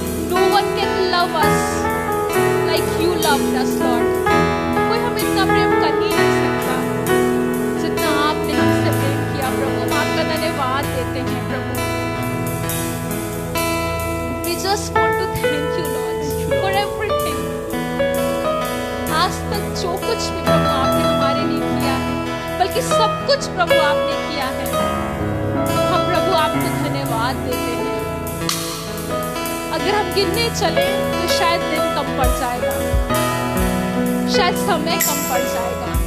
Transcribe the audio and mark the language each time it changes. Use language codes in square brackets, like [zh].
[en] No one can love us like you loved us, Lord. [hi] कोई हमें इतना प्रेम कर ही नहीं सकता जितना आपने हमसे प्रेम किया प्रभु। हम आपका धन्यवाद देते हैं प्रभु। [en] We just want to thank you, Lord, for everything. [hi] आज तक जो कुछ भी प्रभु आपने हमारे लिए किया है, बल्कि सब कुछ प्रभु आपने किया है, आपको धन्यवाद देते हैं। अगर हम गिनने चले तो शायद दिन कम पड़ जाएगा, शायद समय कम पड़ जाएगा।